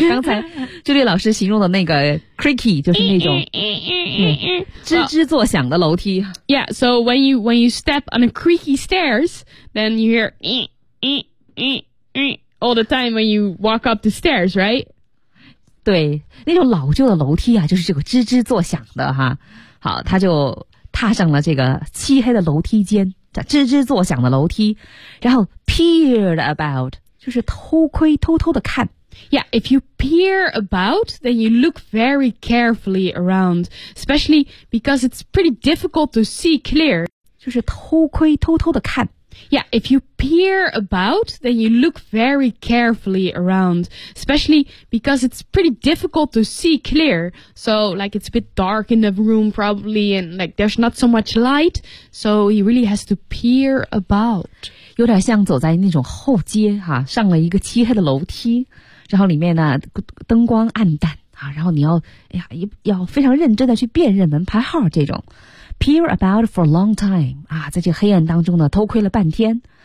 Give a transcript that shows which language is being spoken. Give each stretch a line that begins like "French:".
Chinese: 刚才朱莉老师形容的那个 creaky 就是那种吱吱作响的楼梯。
English: Well, yeah, so when you step on a creaky stairs, then you hear all the time when you walk up the stairs, right?
Chinese: 对，那种老旧的楼梯啊，就是这个吱吱作响的哈。好，他就踏上了这个漆黑的楼梯间，吱吱作响的楼梯，然后
English: peered about,
Chinese: 就是偷窥，偷偷的看。
English: Yeah, if you peer about, then you look very carefully around, especially because it's pretty difficult to see clear.
Chinese: 就是偷窥，偷偷的看。
English: Yeah, if you peer about, then you look very carefully around, especially because it's pretty difficult to see clear. So, like, it's a bit dark in the room, probably, and, like, there's not so much light, so he really has to peer about.
Chinese: 有点像走在那种后街哈，上了一个漆黑的楼梯，然后里面呢，灯光暗淡啊，然后你要，哎呀，要非常认真的去辨认门牌号这种。
English: Peer about for a long time.
Chinese: 啊，在这黑暗当中呢，偷窥了半天。